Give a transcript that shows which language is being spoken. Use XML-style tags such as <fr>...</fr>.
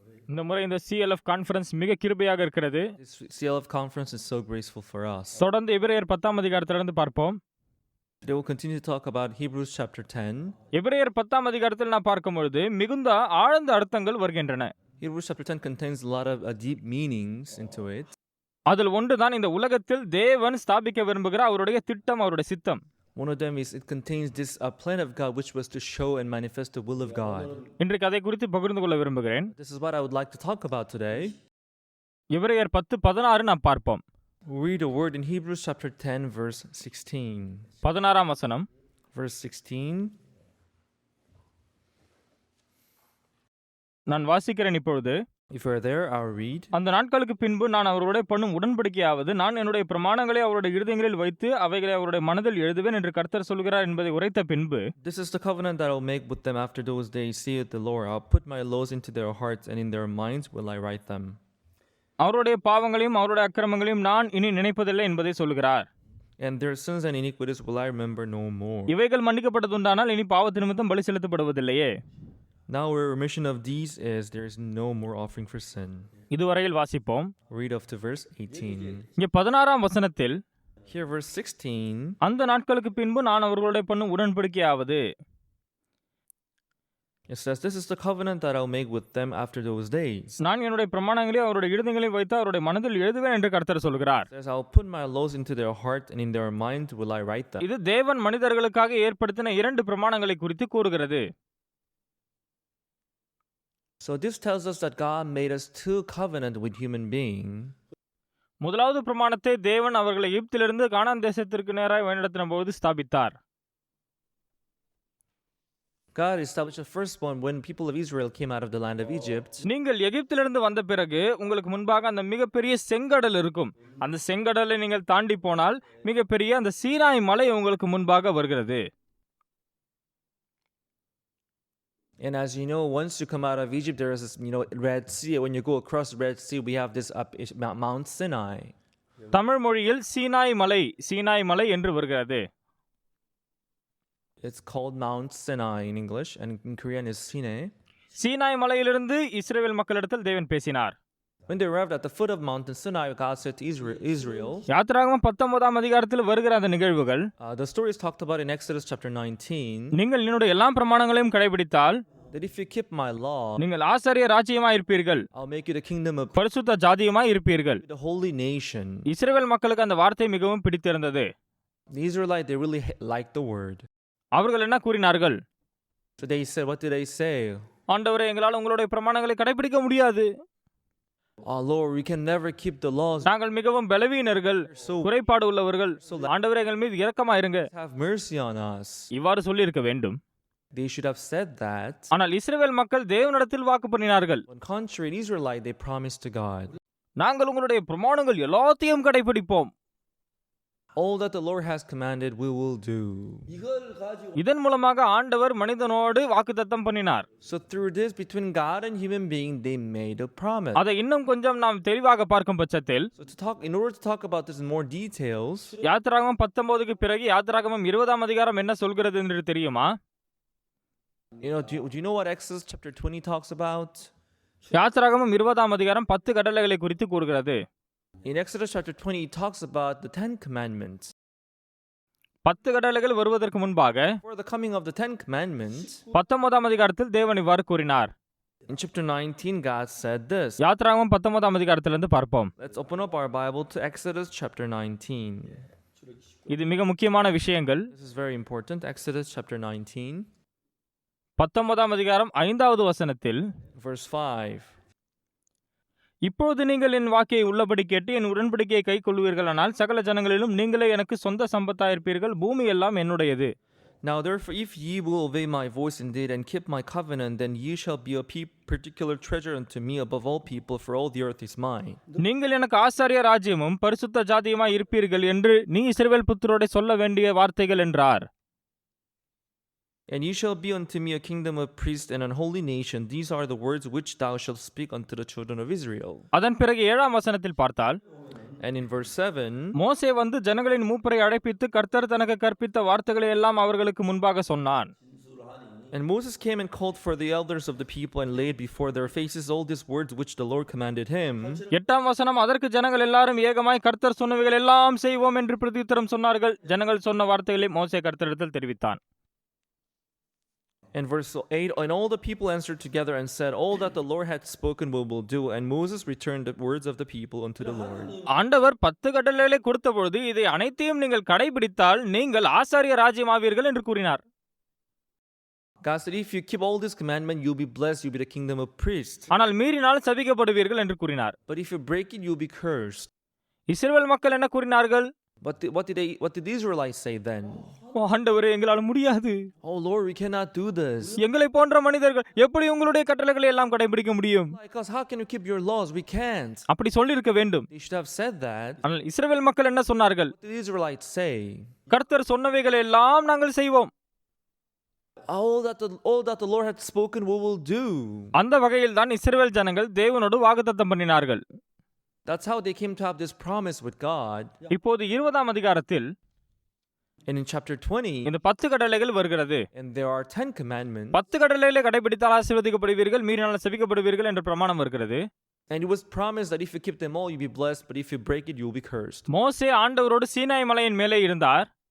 <ta>இந்த முறை இந்த CLF கான்ஃபரன்ஸ் மிக கிருபையாக இருக்கிறது.</ta> <en>This CLF conference is so graceful for us.</en> <ta>தொடர்ந்து எபிரேயர் 10ஆம் அதிகாரத்திலிருந்து பார்ப்போம்.</ta> <en>Today we'll continue to talk about Hebrews chapter 10.</en> <ta>எபிரேயர் 10ஆம் அதிகாரத்தில் நான் பார்க்கும்பொழுது மிகுந்த ஆழ்ந்த அர்த்தங்கள் வருகின்றன.</ta> <en>Hebrews chapter 10 contains a lot of deep meanings into it.</en> <ta>அதில் ஒன்றுதான் இந்த உலகத்தில் தேவன் ஸ்தாபிக்க விரும்புகிற அவருடைய திட்டம், அவருடைய சித்தம்.</ta> <en>One of them is it contains this plan of God which was to show and manifest the will of God.</en> <ta>இன்றைக்கு அதை குறித்து பகிர்ந்து கொள்ள விரும்புகிறேன்.</ta> <en>This is what I would like to talk about today.</en> <ta>எபிரேயர் 10:16 நாம் பார்ப்போம்.</ta> <en>We'll read a word in Hebrews chapter 10 verse 16.</en> <ta>16ஆம் வசனம்.</ta> <en>Verse 16.</en> <ta>நான் வாசிக்கிறேன் இப்பொழுது.</ta> <en>If you are there, I'll read.</en> <ta>அந்த நாட்களுக்கு பின்பு நான் அவரோட பண்ணும் உடன்படிக்கையாவது நான் என்னுடைய பிரமாணங்களை அவருடைய இருதயங்களில் வைத்து அவைகளை அவருடைய மனதில் எழுதுவேன் என்று கர்த்தர் சொல்கிறார் என்பதை உரைத்த பின்பு.</ta> <en>This is the covenant that I will make with them after those days, saith the Lord. I'll put my laws into their hearts, and in their minds will I write them.</en> <ta>அவருடைய பாவங்களையும் அவருடைய அக்கிரமங்களையும் நான் இனி நினைப்பதில்லை என்பதை சொல்கிறார்.</ta> <en>And their sins and iniquities will I remember no more.</en> <ta>இவைகள் மன்னிக்கப்பட்டதுண்டானால் இனி பாவத்து நிமித்தம் பலி செலுத்தப்படுவதில்லையே.</ta> <en>Now where remission of these is, there is no more offering for sin.</en> <ta>இதுவரையில் வாசிப்போம்.</ta> <en>Read up to verse 18.</en> <ta>இங்கே 16ஆம் வசனத்தில்</ta> <en>Here verse 16.</en> <ta>அந்த நாட்களுக்கு பின்பு நான் அவர்களுடைய பண்ணும் உடன்படிக்கையாவது.</ta> <en>It says, this is the covenant that I'll make with them after those days.</en> <ta>நான் என்னுடைய பிரமாணங்களை அவருடைய இருதயங்களில் வைத்து அவருடைய மனதில் எழுதுவேன் என்று கர்த்தர் சொல்கிறார்.</ta> <en>It says, I'll put my laws into their heart, and in their mind will I write them.</en> <ta>இது தேவன் மனிதர்களுக்காக ஏற்படுத்தின 2 பிரமாணங்களை குறித்து கூறுகிறது.</ta> <en>So this tells us that God made us 2 covenant with human being.</en> <ta>முதலாவது பிரமாணத்தை தேவன் அவர்களை எகிப்திலிருந்து கானான் தேசத்திற்கு நேராக வழிநடத்தின போது ஸ்தாபித்தார்.</ta> <en>God established the first one when people of Israel came out of the land of Egypt.</en> <ta>நீங்கள் எகிப்திலிருந்து வந்த பிறகு உங்களுக்கு முன்பாக அந்த மிகப்பெரிய செங்கடல் இருக்கும். அந்த செங்கடலை நீங்கள் தாண்டி போனால் மிகப்பெரிய அந்த சீனாய் மலை உங்களுக்கு முன்பாக வருகிறது.</ta> <en>And as you know, once you come out of Egypt, there is this, Red Sea. When you go across the Red Sea, we have this Mount Sinai.</en> <ta>Tamil மொழியில் சீனாய் மலை என்று வருகிறது.</ta> <en>It's called Mount Sinai in English, and in Korean is Sinai.</en> <ta>Sinai மலையிலிருந்து இஸ்ரவேல் மக்களிடத்தில் தேவன் பேசினார்.</ta> <en>When they arrived at the foot of Mountain Sinai, God said to Israel.</en> <ta>யாத்திராகமம் 19ஆம் அதிகாரத்தில் வருகிற அந்த நிகழ்வுகள்.</ta> <en>The story is talked about in Exodus chapter 19.</en> <ta>நீங்கள் என்னுடைய எல்லா பிரமாணங்களையும் கடைபிடித்தால்,</ta> <en>that if you keep my law,</en> <ta>நீங்கள் ஆசாரிய ராஜ்யமாய் இருப்பீர்கள்.</ta> <en>I'll make you the kingdom of</en> <ta>பரிசுத்த ஜாதியமாய் இருப்பீர்கள்.</ta> <en>the holy nation.</en> <ta>இஸ்ரவேல் மக்களுக்கு அந்த வார்த்தை மிகவும் பிடித்திருந்தது.</ta> <en>The Israelites, they really liked the word.</en> <ta>அவர்கள் என்ன கூறினார்கள்?</ta> <en>So they said, what did they say?</en> <ta>ஆண்டவரே, எங்களால் உங்களுடைய பிரமாணங்களை கடைபிடிக்க முடியாது.</ta> <en>Oh Lord, we can never keep the laws.</en> <ta>நாங்கள் மிகவும் பலவீனர்கள், குறைபாடு உள்ளவர்கள். ஆண்டவரே, எங்கள் மீது இரக்கமாயிருங்க.</ta> <en>Have mercy on us.</en> <ta>இவ்வாறு சொல்லி இருக்க வேண்டும்.</ta> <en>They should have said that.</en> <ta>ஆனால் இஸ்ரவேல் மக்கள் தேவனிடத்தில் வாக்கு பண்ணினார்கள்.</ta> <en>On contrary, the Israelites, they promised to God.</en> <ta>நாங்கள் உங்களுடைய பிரமாணங்கள் எல்லாத்தையும் கடைபிடிப்போம்.</ta> <en>All that the Lord has commanded, we will do.</en> <ta>இதன் மூலமாக ஆண்டவர் மனிதனோடு வாக்குத்தத்தம் பண்ணினார்.</ta> <en>So through this, between God and human being, they made a promise.</en> <ta>அதை இன்னும் கொஞ்சம் நாம் தெளிவாக பார்க்கும் பட்சத்தில்,</ta> <en>in order to talk about this in more details,</en> <ta>யாத்திராகமம் 19க்கு பிறகு யாத்திராகமம் 20ஆம் அதிகாரம் என்ன சொல்கிறது என்று தெரியுமா?</ta> <en>Do you know what Exodus chapter 20 talks about?</en> <ta>யாத்திராகமம் 20ஆம் அதிகாரம் 10 கட்டளைகளை குறித்து கூறுகிறது.</ta> <en>In Exodus chapter 20, it talks about the 10 commandments.</en> <ta>10 கட்டளைகள் வருவதற்கு முன்பாக,</ta> <en>for the coming of the 10 commandments,</en> <ta>19ஆம் அதிகாரத்தில் தேவன் இவ்வாறு கூறினார்.</ta> <en>In chapter 19, God said this.</en> <ta>யாத்திராகமம் 19ஆம் அதிகாரத்திலிருந்து பார்ப்போம்.</ta> <en>Let's open up our Bible to Exodus chapter 19.</en> <ta>இது மிக முக்கியமான விஷயங்கள்.</ta> <en>This is very important. Exodus chapter 19.</en> <ta>19ஆம் அதிகாரம் 5வது வசனத்தில்,</ta> <en>verse 5.</en> <ta>இப்பொழுது நீங்கள் என் வாக்கை உள்ளபடி கேட்டு என் உடன்படிக்கையை கைக்கொள்வீர்களானால் சகல ஜனங்களிலும் நீங்களே எனக்கு சொந்த சம்பத்தாயிருப்பீர்கள். பூமி எல்லாம் என்னுடையது.</ta> <en>Now therefore, if ye will obey my voice indeed and keep my covenant, then ye shall be a particular treasure unto me above all people, for all the earth is mine.</en> <ta>நீங்கள் எனக்கு ஆசாரிய ராஜ்யமும் பரிசுத்த ஜாதியுமாய் இருப்பீர்கள் என்று நீ இஸ்ரவேல் புத்திரோடே சொல்ல வேண்டிய வார்த்தைகள் என்றார்.</ta> <en>And ye shall be unto me a kingdom of priests and an holy nation. These are the words which thou shalt speak unto the children of Israel.</en> <ta>அதன் பிறகு 7ஆம் வசனத்தில் பார்த்தால்,</ta> <en>And in verse 7,</en> <ta>மோசே வந்து ஜனங்களின் மூப்பரை அழைப்பித்து கர்த்தர் தனக்கு கற்பித்த வார்த்தைகளை எல்லாம் அவர்களுக்கு முன்பாக சொன்னான்.</ta> <en>and Moses came and called for the elders of the people and laid before their faces all these words which the Lord commanded him.</en> <ta>8ஆம் வசனம், அதற்கு ஜனங்கள் எல்லாரும் ஏகமாய் கர்த்தர் சொன்னவைகள் எல்லாம் செய்வோம் என்று பிரதியுத்தரம் சொன்னார்கள். ஜனங்கள் சொன்ன வார்த்தைகளை மோசே கர்த்தரிடத்தில் தெரிவித்தான்.</ta> <en>And verse 8, and all the people answered together and said, all that the Lord had spoken we will do. And Moses returned the words of the people unto the Lord.</en> <ta>ஆண்டவர் 10 கட்டளைகளை கொடுத்த பொழுது இதை அனைத்தையும் நீங்கள் கடைபிடித்தால் நீங்கள் ஆசாரிய ராஜ்யமாவீர்கள் என்று கூறினார்.</ta> <en>God said, if you keep all this commandment, you'll be blessed, you'll be the kingdom of priests.</en> <ta>ஆனால் மீறினால் சபிக்கப்படுவீர்கள் என்று கூறினார்.</ta> <en>But if you break it, you'll be cursed.</en> <ta>இஸ்ரவேல் மக்கள் என்ன கூறினார்கள்?</ta> <en>But what did the Israelites say then?</en> <ta>ஆண்டவரே, எங்களால் முடியாது.</ta> <en>Oh Lord, we cannot do this.</en> <ta>எங்களை போன்ற மனிதர்கள் எப்படி உங்களுடைய கட்டளைகளை எல்லாம் கடைபிடிக்க முடியும்?</ta> <en>Like us, how can you keep your laws? We can't.</en> <ta>அப்படி சொல்லியிருக்க வேண்டும்.</ta> <en>They should have said that.</en> <ta>ஆனால் இஸ்ரவேல் மக்கள் என்ன சொன்னார்கள்?</ta> <en>What did the Israelites say?</en> <ta>கர்த்தர் சொன்னவைகளை எல்லாம் நாங்கள் செய்வோம்.</ta> <en>All that the Lord had spoken, we will do.</en> <ta>அந்த வகையில் தான் இஸ்ரவேல் ஜனங்கள் தேவனோடு வாக்குத்தத்தம் பண்ணினார்கள்.</ta> <en>That's how they came to have this promise with God.</en> <ta>இப்போது 20ஆம் அதிகாரத்தில்</ta> <en>And in chapter 20,</en> <ta>இந்த 10 கட்டளைகள் வருகிறது.</ta> <en>and there are 10 commandments.</en> <ta>10 கட்டளைகளை கடைபிடித்தால் ஆசீர்வதிக்கப்படுவீர்கள், மீறினால் சபிக்கப்படுவீர்கள் என்ற பிரமாணம் வருகிறது.</ta> <en>And it was promised that if you keep them all, you'll be blessed, but if you break it, you'll be cursed.</en> <ta>மோசே ஆண்டவரோடு சீனாய் மலையின் மேலே இருந்தார்.</ta>